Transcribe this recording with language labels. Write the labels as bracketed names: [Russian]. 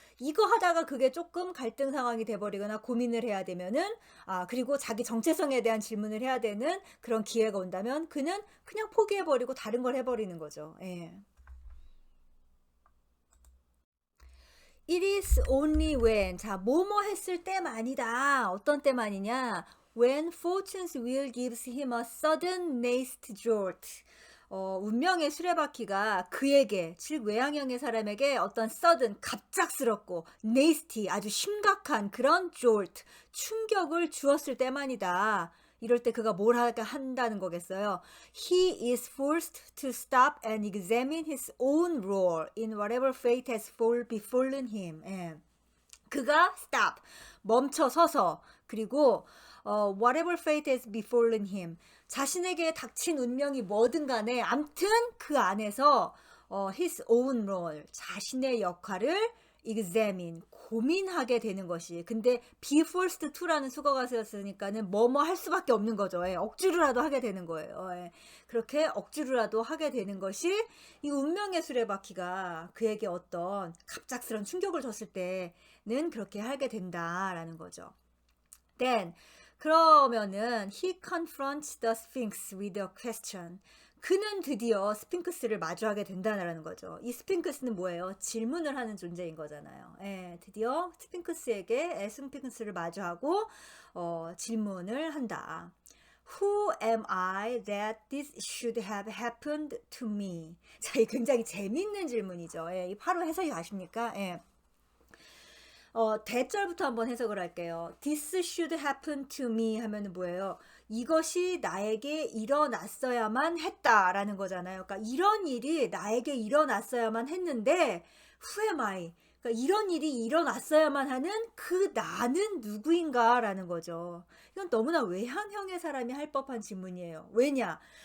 [Korean] 이거 하다가 그게 쪼끔 갈등 상황이 돼 버리거나 고민을 해야 되면은 그리고 자기 정체성에 대한 질문을 해야 되는 그런 기회가 온다면 그는 그냥 포기해 버리고 다른 걸 해 버리는 거죠. 예. [English] It is only when [Korean] 자 뭐뭐 했을 때만이다. 어떤 때만이냐? [English] When fortune's wheel gives him a sudden nasty jolt. [Korean] 운명의 수레바퀴가 그에게 즉 외향형의 사람에게 어떤 sudden 갑작스럽고 nasty 아주 심각한 그런 jolt 충격을 주었을 때만이다. 이럴 때 그가 뭘 하가 한다는 거겠어요. [English] He is forced to stop and examine his own role in whatever fate has befallen him. [Korean] 예. 그가 stop 멈춰 서서 그리고 [English] whatever fate has befallen him [Korean] 자신에게 닥친 운명이 뭐든 간에 암튼 그 안에서 [English] his own role [Korean] 자신의 역할을 examine 고민하게 되는 것이 근데 [English] be forced to [Korean] 라는 수거가 쓰였으니까는 뭐뭐 할 수밖에 없는 거죠. 예. 억지로라도 하게 되는 거예요. 예. 그렇게 억지로라도 하게 되는 것이 이 운명의 수레바퀴가 그에게 어떤 갑작스런 충격을 줬을 때는 그렇게 하게 된다라는 거죠. [English] Then [Korean] 그러면은 [English] he confronts the Sphinx with a question. [Korean] 그는 드디어 스핑크스를 마주하게 된다라는 거죠. 이 스핑크스는 뭐예요? 질문을 하는 존재인 거잖아요. 예, 드디어 스핑크스에게 스핑크스를 마주하고 질문을 한다. [English] Who am I that this should have happened to me? [Korean] 자, 이 굉장히 재밌는 질문이죠. 예, 이 바로 해석이 가십니까? 예. 대절부터 한번 해석을 할게요. [English] This should happen to me [Korean] 하면은 뭐예요? 이것이 나에게 일어났어야만 했다라는 거잖아요. 그러니까 이런 일이 나에게 일어났어야만 했는데 [English] Who am I? [Korean] 그러니까 이런 일이 일어났어야만 하는 그 나는 누구인가라는 거죠. 이건 너무나 외향형의 사람이 할 법한 질문이에요. 왜냐?